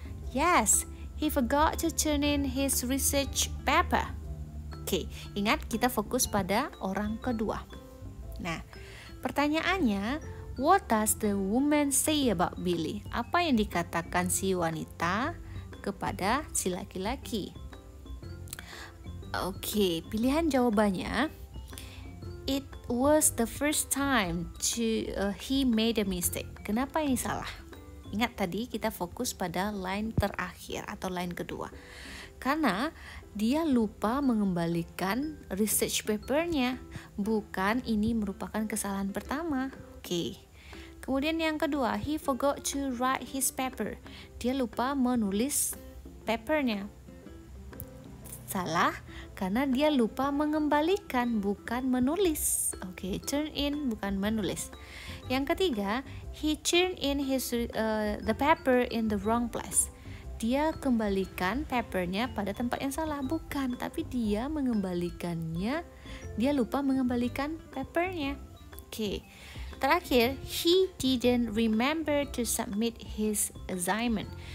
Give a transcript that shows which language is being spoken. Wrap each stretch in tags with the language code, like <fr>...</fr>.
<en>Yes, he forgot to turn in his research paper.</en> <id>Oke, ingat kita fokus pada orang kedua. Nah, pertanyaannya,</id> <en>what does the woman say about Billy?</en> <id>Apa yang dikatakan si wanita kepada si laki-laki? Oke, pilihan jawabannya,</id> <en>it was the first time he made a mistake.</en> <id>Kenapa ini salah? Ingat tadi kita fokus pada line terakhir atau line kedua. Karena dia lupa mengembalikan research papernya. Bukan ini merupakan kesalahan pertama. Oke. Kemudian yang kedua,</id> <en>he forgot to write his paper.</en> <id>Dia lupa menulis papernya. Salah, karena dia lupa mengembalikan, bukan menulis. Oke,</id> <en>turn in</en> <id>bukan menulis. Yang ketiga,</id> <en>he turned in the paper in the wrong place.</en> <id>Dia kembalikan papernya pada tempat yang salah, bukan, tapi dia mengembalikannya. Dia lupa mengembalikan papernya. Oke. Terakhir,</id> <en>he didn't remember to submit his assignment.</en>